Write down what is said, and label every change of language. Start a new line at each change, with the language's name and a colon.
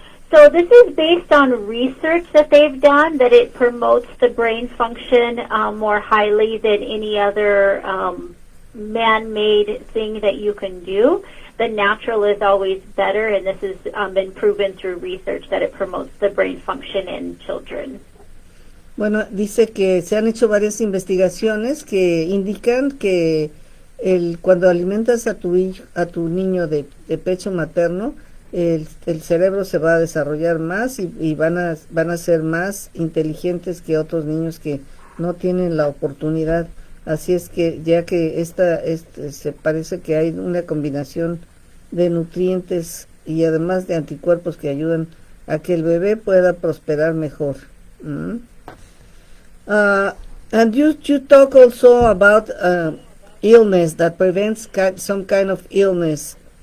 English: So this is based on research that they've done, that it promotes the brain function more highly than any other man-made thing that you can do. The natural is always better, and this has been proven through research that it promotes the brain function in children.
Spanish: Bueno, dice que se han hecho varias investigaciones que indican que cuando alimentas a tu niño de pecho materno, el cerebro se va a desarrollar más y van a ser más inteligentes que otros niños que no tienen la oportunidad. Así es que ya que se parece que hay una combinación de nutrientes y además de anticuerpos que ayudan a que el bebé pueda prosperar mejor.
English: And you talk also about illness that prevents some kind of illness.